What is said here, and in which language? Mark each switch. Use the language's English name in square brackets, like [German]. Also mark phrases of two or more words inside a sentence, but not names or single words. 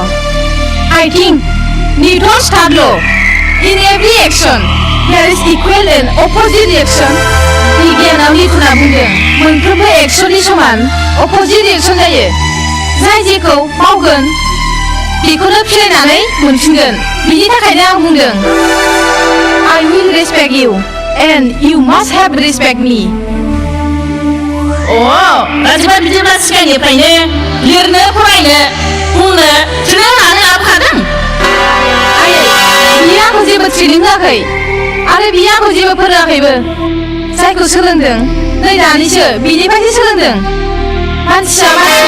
[English] I think Newton's third law. In every action, there is equal and opposite reaction. [Bodo] बिगियानाव निउटना बुंदों मोनफ्रोमबो एक्सननि समान [English] opposite reaction [Bodo] जायो जाय जेखौ मावगोन बेखौनो फिरायनानै मोनफिनगोन बिनि थाखायनो आं बुंदों [English] I will respect you and you must have respect me. [Bodo] राजिबा बिदिब्ला सिगांनिफ्रायनो लिरनो फरायनो बुंनो थुनो लानो लाबोखादों बियो आंखौ जेबो ट्रेनिं होआखै आरो बियो आंखौ जेबो फोरोङाखैबो जायखौ सोलोंदों नै दानिसो बिनिफ्रायसो सोलोंदों मानसिया मानसिखौ